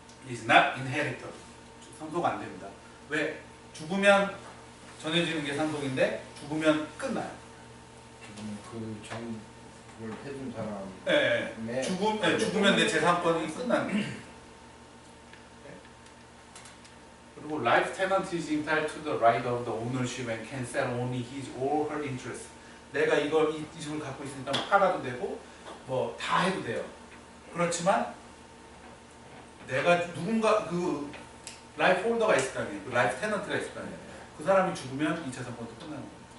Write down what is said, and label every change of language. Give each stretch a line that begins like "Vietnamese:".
English: is not inheritable.
Korean: 상속 안 됩니다. 왜? 죽으면 전해지는 게 상속인데 죽으면 끝나요. 그전 그걸 해준 사람. 예, 예. 죽으면 내 재산권이 끝나는 거예요.
English: 그리고 life tenant is entitled to the right of the ownership and can sell only his or her interest.
Korean: 내가 이 집을 갖고 있으니까 팔아도 되고 뭐 다 해도 돼요. 그렇지만 내가 누군가 그 라이프 홀더가 있을 거 아니에요. 그 라이프 테넌트가 있을 거 아니에요. 그 사람이 죽으면 이 재산권도 끝나는 거예요.